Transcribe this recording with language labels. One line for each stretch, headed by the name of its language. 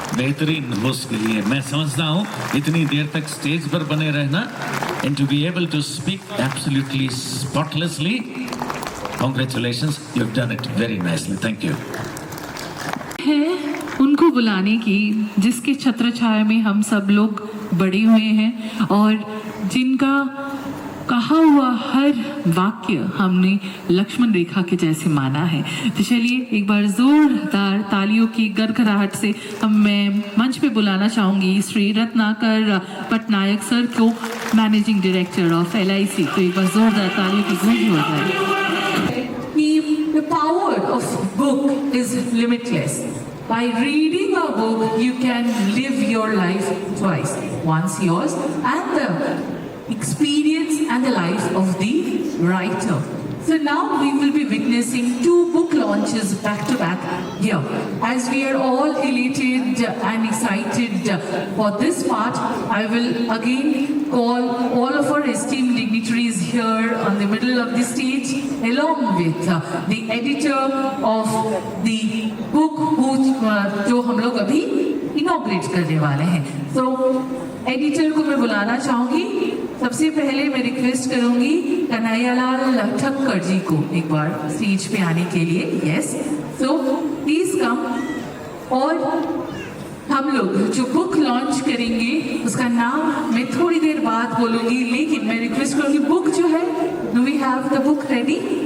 Hindi: बेहतरीन होस्ट के लिए मैं समझता हूँ इतनी देर तक स्टेज पर बने रहना
English: and to be able to speak absolutely spotlessly. Congratulations, you've done it very nicely. Thank you.
Hindi: है उनको बुलाने की जिसके छत्र छाया में हम सब लोग बड़े हुए हैं और जिनका कहा हुआ हर वाक्य हमने लक्ष्मण रेखा के जैसे माना है। तो चलिए एक बार जोरदार तालियों की गड़गड़ाहट से मैं मंच पे बुलाना चाहूंगी श्री रत्नाकर पटनायक सर को,
English: managing director of
Hindi: LIC। तो एक बार जोरदार तालियों की गूंज हो जाए।
English: The power of book is limitless. By reading a book, you can live your life twice. Once yours and the experience and the life of the writer. So now we will be witnessing 2 book launches back to back here. As we are all elated and excited for this part, I will again call all of our esteemed dignitaries here on the middle of the stage, along with the editor of the book
Hindi: जो हम लोग अभी inaugurate करने वाले हैं। तो editor को मैं बुलाना चाहूंगी। सबसे पहले मैं रिक्वेस्ट करूंगी कन्हैयालाल ठक्कर जी को एक बार स्टेज पे आने के लिए।
English: Yes, so please come.
Hindi: और हम लोग जो बुक लॉन्च करेंगे उसका नाम मैं थोड़ी देर बाद बोलूंगी, लेकिन मैं रिक्वेस्ट करूंगी बुक जो है,
English: Do we have the book ready?